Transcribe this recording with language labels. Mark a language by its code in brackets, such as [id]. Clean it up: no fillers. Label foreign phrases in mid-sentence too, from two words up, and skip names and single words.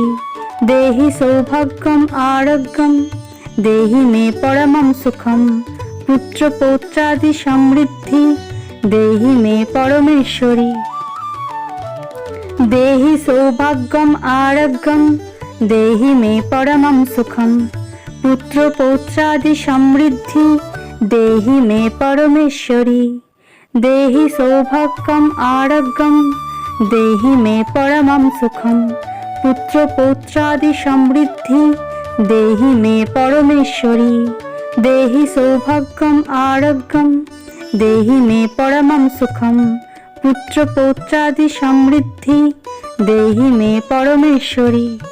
[sa] দেহি সৌভাগ্যম আরোগ্যম দেহি মে পরমম সুখম পুত্র পৌত্রাদি সমৃদ্ধি দেহি মে পরমেশ্বরী। দেহি সৌভাগ্যম আরোগ্যম দেহি মে পরমম সুখম পুত্র পৌত্রাদি সমৃদ্ধি দেহি মে পরমেশ্বরী। देहि सौभाग्यम् आरोग्यम् देहि मे परमं सुखम् पुत्र पौत्रादि समृद्धि देहि मे परमेश्वरी देहि सौभाग्यम् आरोग्यम् देहि मे परमं सुखम् पुत्र पौत्रादि समृद्धि देहि मे परमेश्वरी